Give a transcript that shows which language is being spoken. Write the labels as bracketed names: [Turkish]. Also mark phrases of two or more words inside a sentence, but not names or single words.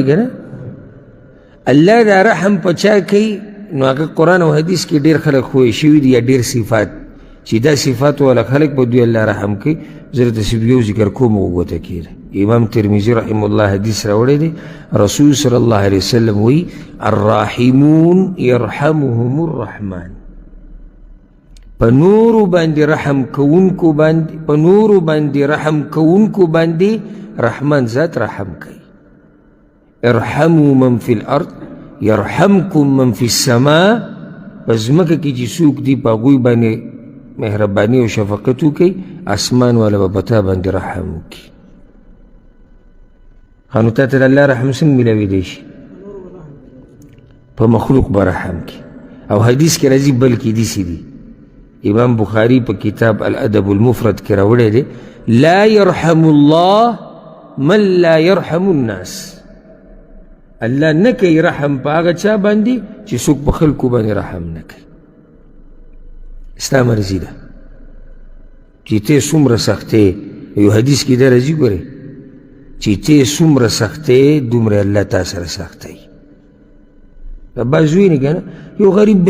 [Pashto] که نه الله دا رحم په چا کوي نو هغه قرآن او حدیث کې ډېر خلک خوی شوي دي یا ډېر صفات چې دا صفات والا خلک به دوی الله رحم کوي زه درته صرف یو ذکر کوم وګوته کېده امام ترمذي رحمه الله حدیث راوړی دی رسول صلی الله علیه وسلم وی [Arabic] الراحمون یرحمهم الرحمن [Pashto] په نورو باندې رحم کوونکو باندې رحمان ذات رحم کوي [Arabic] ارحموا من فی الارض یرحمکم من فی السماء [Pashto] په ځمکه کې چې څوک دي په هغوی باندې مهرباني او شفقت وکړي اسمان والا به په تا باندې رحم وکړي ښه نو تا ته د الله رحم څنګه میلاویدی شي په مخلوق به رحم کړي او حدیث کې راځي بلکې داسې دي امام بخاری په کتاب الادب المفرد کې راوړی دی [Arabic] لا يرحم الله من لا يرحم الناس [Pashto] الله نه کوي رحم په هغه چا باندې چې څوک په خلکو باندې رحم نه کوي ستا مرضي ده چې ته څومره سختې یو حدیث کې دا راځي ګورې چې ته څومره سختې دومره الله تا سره سختوي بعض ویني که نه یو غریب به